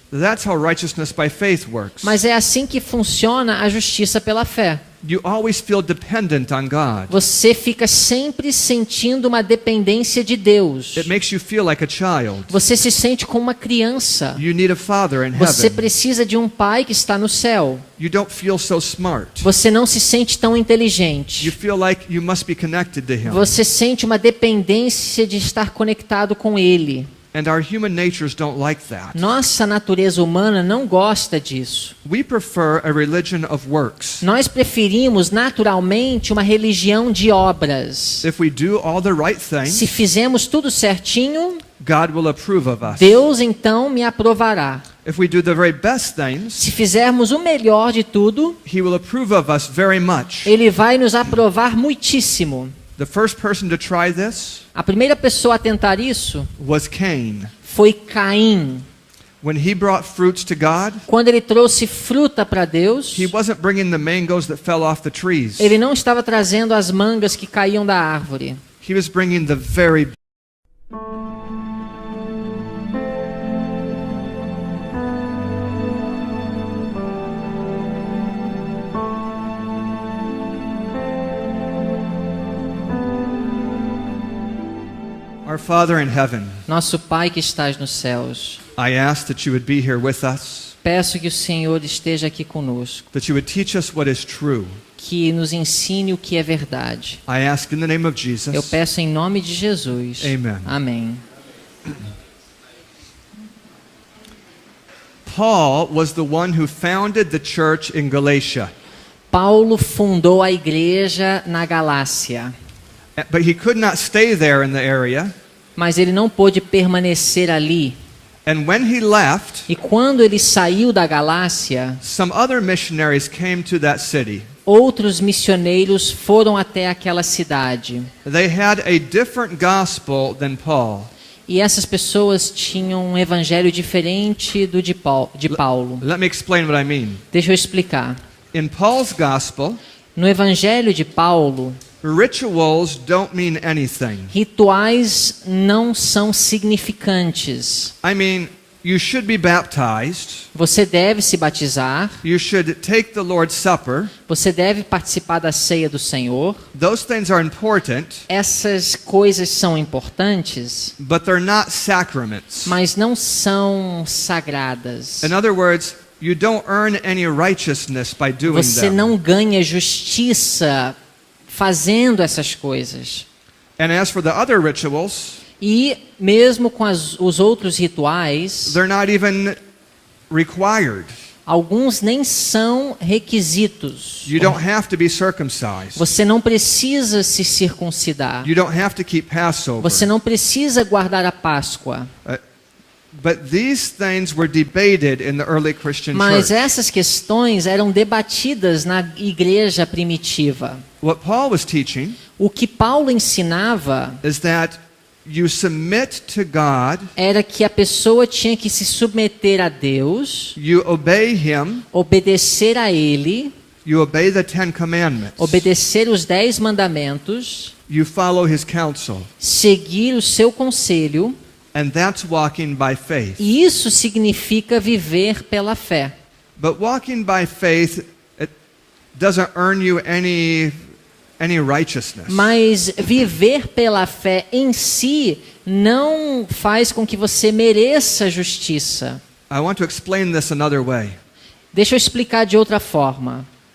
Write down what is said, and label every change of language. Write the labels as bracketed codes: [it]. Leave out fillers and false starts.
[en] That's how righteousness by faith works. [pt] Mas é assim que funciona a justiça pela fé. [en] You always feel dependent on God. [pt] Você fica sempre sentindo uma dependência de Deus. [en] It makes you feel like a child. [pt] Você se sente como uma criança. [en] You need a father in [pt] Você [en] heaven. [pt] precisa de um pai que está no céu. [en] You don't feel so smart. [pt] Você não se sente tão inteligente. [en] You feel like you must be connected to Him. [pt] Você sente uma dependência de estar conectado com Ele. [en] And our human natures don't like that. [pt] Nossa natureza humana não gosta disso. [en] We prefer a religion of works. [pt] Nós preferimos naturalmente uma religião de obras. [en] If we do all the right [pt] Se [en] things, [pt] fizermos tudo certinho, [en] God will approve of us. [pt] Deus então me aprovará. [en] If we do the very best things, [pt] Se fizermos o melhor de tudo, [en] He will approve of us very much. [pt] Ele vai nos aprovar muitíssimo. [en] The first person to try this [pt] A primeira pessoa a tentar isso [en] was Cain. [pt] foi Caim. [en] When he brought fruits to God, [pt] Quando ele trouxe fruta para Deus, [en] he wasn't bringing the mangoes that fell off the trees. [pt] ele não estava trazendo as mangas que caíam da árvore. [en] He was bringing the very Our Father in heaven, [pt] Nosso Pai que estás nos céus, [en] I ask that you would be here with us, [pt] peço que o Senhor esteja aqui conosco, [en] that you would teach us what is true. [pt] que nos ensine o que é verdade. [en] I ask in the name of [pt] Eu [en] Jesus. [pt] peço em nome de Jesus. [en] Amen. [pt] Amém. [en] Paul was the one who founded the church in Galatia, [pt] Paulo fundou a igreja na Galácia, [en] but he could not stay there in the area [pt] Mas ele não pôde permanecer ali. [en] And when he left, [pt] E quando ele saiu da Galácia, [en] some other missionaries came to that city. [pt] outros missioneiros foram até aquela cidade. [en] They had a different gospel than Paul. [pt] E essas pessoas tinham um evangelho diferente do de Paulo. [en] Let me explain what I mean. [pt] Deixa eu explicar. [en] In Paul's gospel, [pt] No evangelho de Paulo, [en] rituals don't mean anything. [pt] rituais não são significantes. [en] I mean, you should be baptized. [pt] Você deve se batizar, [en] You should take the Lord's Supper. [pt] você deve participar da ceia do Senhor. [en] Those things are important, [pt] Essas coisas são importantes, [en] but they're not sacraments. [pt] mas não são sagradas. [en] In other words, you don't earn any righteousness by doing [pt] Você [en] them. [pt] não ganha justiça fazendo essas coisas. [en] And as for the other rituals, [pt] E mesmo com os outros rituais, [en] they're not even required. [pt] alguns nem são requisitos. [en] You don't have to be circumcised. [pt] Você não precisa se circuncidar. [en] You don't have to keep Passover. [pt] Você não precisa guardar a Páscoa. [en] But these things were debated in the early Christian [pt] Mas [en] church. [pt] essas questões eram debatidas na igreja primitiva. [en] What Paul was teaching [pt] O que Paulo ensinava [en] is that you submit to God, [pt] era que a pessoa tinha que se submeter a Deus, [en] you obey Him, [pt] obedecer a Ele, [en] you obey the Ten Commandments, [pt] obedecer os 10 mandamentos, [en] you follow His counsel, [pt] seguir o seu conselho, [en] and that's walking by faith. [pt] e isso significa viver pela fé. [en] But walking by faith, it doesn't earn you any righteousness. [pt] Mas viver pela fé em si não faz com que você mereça justiça. [en] I want to explain this another way. [pt] Deixa eu explicar de outra forma.